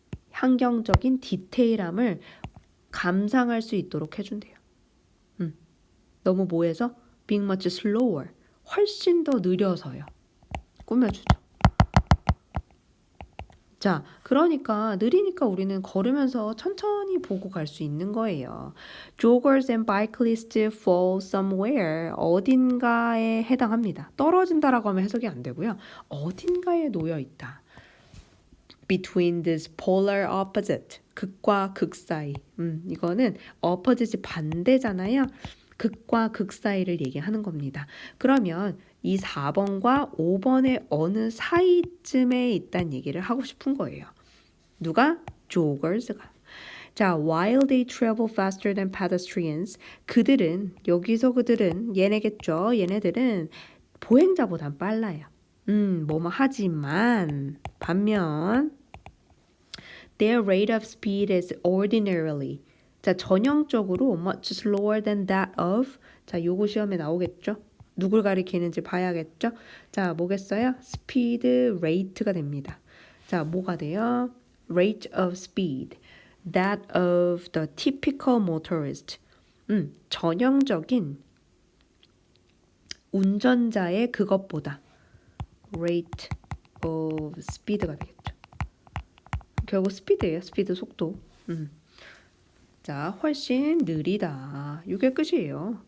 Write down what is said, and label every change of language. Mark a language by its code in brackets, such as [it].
[ko] 환경적인 디테일함을 감상할 수 있도록 해준대요. 너무 뭐해서? [en] being much slower, [ko] 훨씬 더 느려서요. 꾸며주죠. 자, 그러니까 느리니까 우리는 걸으면서 천천히 보고 갈 수 있는 거예요. [en] Joggers and cyclists fall somewhere. [ko] 어딘가에 해당합니다. 떨어진다라고 하면 해석이 안 되고요. 어딘가에 놓여 있다. [en] Between this polar opposite. [ko] 극과 극 사이. 이거는 opposite이 반대잖아요. 극과 극 사이를 얘기하는 겁니다. 그러면 이 4번과 5번의 어느 사이쯤에 있다는 얘기를 하고 싶은 거예요. 누가? joggers가. [en] 자, while they travel faster than pedestrians, [ko] 그들은, 여기서 그들은 얘네겠죠. 얘네들은 보행자보단 빨라요. 뭐뭐 하지만 반면 [en] their rate of speed is ordinarily. 자, [ko] 전형적으로 [en] much slower than that of. [ko] 자, 요거 시험에 나오겠죠. 누굴 가리키는지 봐야겠죠. 자, 뭐겠어요? speed rate가 됩니다. 자, 뭐가 돼요? [en] rate of speed. that of the typical motorist. [ko] 전형적인 운전자의 그것보다 [en] rate of speed [ko] 가 되겠죠. 결국 스피드예요. 스피드 속도. 자, 훨씬 느리다. 이게 끝이에요.